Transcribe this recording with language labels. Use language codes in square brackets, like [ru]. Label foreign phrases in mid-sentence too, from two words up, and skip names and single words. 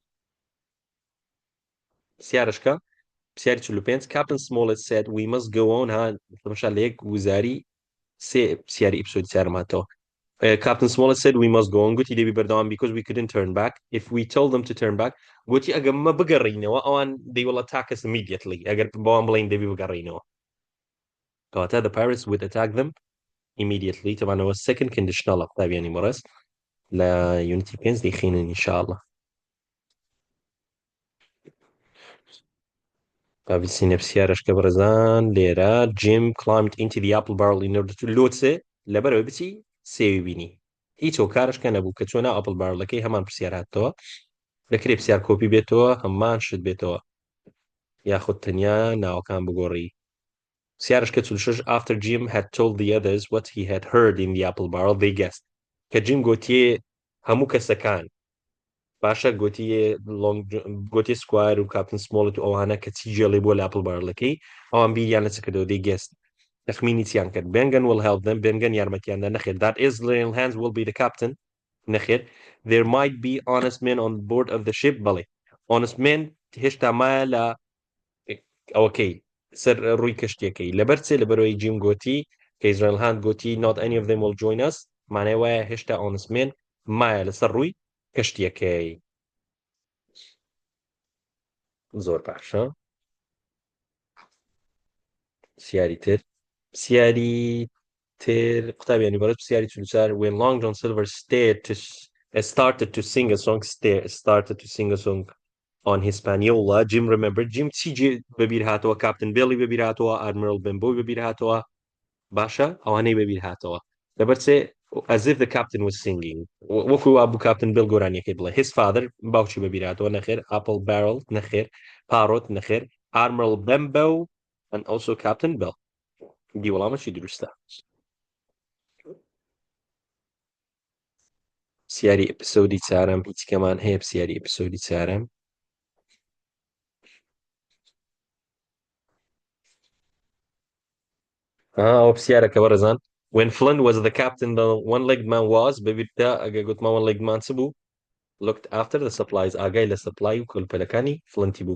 [ckb] پرسیارشکە پرسیاری 45 [en] Captain Smollett said we must go on [ckb] تەماشا لە یەک وزاری سێ پرسیاری ئیپسۆدی چارەم هاتەوە [en] Captain Smollett said we must go on [ckb] گوتی دەبی بەردەوام [en] because we couldn't turn back if we told them to turn back [ckb] گوتی ئەگەممە بگەڕینەوە ئەوان [en] they will attack us immediately [ckb] ئەگەر بەوان بڵین دەبی بگەڕینەوە کەواتە [en] the pirates would attack them immediately طبعاً second conditional [ckb] قوتابیانی بەڕێز لە unity 5 دەیخینن ئینشاءالله بابیسینە پرسیارەشکە بەڕێزان لێرە [en] Jim climbed into the apple barrel in order to [ckb] لۆچێ لەبەرەوەی بچی سێوی بینی هیچ هۆکارشکە نەبوو کە چۆنا [en] apple barrelەکەی [ckb] هەمان پرسیار هاتەوە لەکرێ پرسیار کۆپی بێتەوە هەمان شت بێتەوە یاخود تەنیا ناوەکان بگۆڕی پرسیارشکە 46 [en] after Jim had told the others what he had heard in the apple barrel they guessed [ckb] کە Jim گوتیێ هەموو کەسەکان باشە گوتی سکوار و کاپتن سمۆڵت و ئەوانە کە چی جێڵێ بۆ لە [en] apple barrelەکەی [ckb] ئەوان بیریان لە چ کردەوە [en] they guessed [ckb] تەخمینی چیان کرد [en] Bengen will help them [ckb] Bengen یارمەتیاندا نەخێر [en] that is little hands will be the captain [ckb] نەخێر [en] there might be honest men on board of the ship [ckb] بەڵێ [en] honest men [ckb] هێشتا مایە لە ئەوەکەی سەر ڕووی کەشتیەکەی لەبەر چێ لەبەرەوەی جیم گوتی کە ئیزرائیل هاند گوتی [en] not any of them will join us [ckb] مانای وایە هێشتا [en] honest men [ckb] مایە لەسەر ڕووی کەشتیەکەی زۆر باشە سیاری تر قوتابیانی بەڕێز پرسیاری 44 [en] when Long John Silver started to sing a song on Hispaniola Jim remembered [ckb] Jim چی بەبیر هاتەوە کاپتن بێڵی بەبیر هاتەوە ئادمیرال بمبۆی بەبیر هاتەوە باشە ئەوانەی بەبیر هاتەوە لەبەر چێ [en] as if the captain was singing [ckb] وەکو وابوو کاپتن بێڵ گۆرانیەکەی بڵێ [en] his father [ckb] باوکی بەبیراتەوە نەخێر [en] apple barrel [ckb] نەخێر پارۆت نەخێر [en] Admiral Benbow and also Captain Bell [ckb] دیوەڵامەشی دروستە پرسیاری ئپیسەودی چوارەم هیچ کەمان هەیە پرسیاری ئپیسەودی چوارەم ئەوە پرسیارەکە وەرەزان [en] when Flynn was the captain the one-legged man was [ckb] بەبیردا ئەگە گوتمان [en] one-legged man [ckb] چ بوو [en] looked after the supplies [ckb] ئاگای لە سپلای و کۆلپەلەکانی فلنتی بوو